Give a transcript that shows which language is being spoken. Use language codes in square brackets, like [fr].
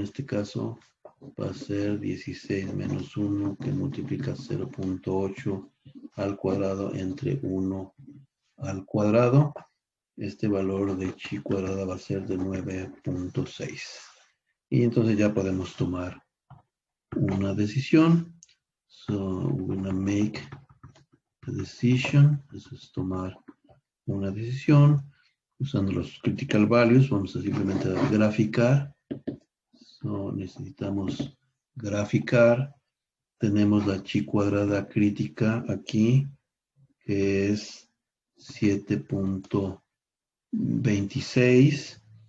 [es] En este caso va a ser 16 menos 1 que multiplica 0.8 al cuadrado entre 1 al cuadrado. Este valor de chi cuadrada va a ser de 9.6. Y entonces ya podemos tomar una decisión. [en] So, we're going to make a decision. [es] Eso es tomar una decisión. Usando los critical values, vamos a simplemente graficar. So, necesitamos graficar. Tenemos la chi cuadrada crítica aquí, que es 7.26.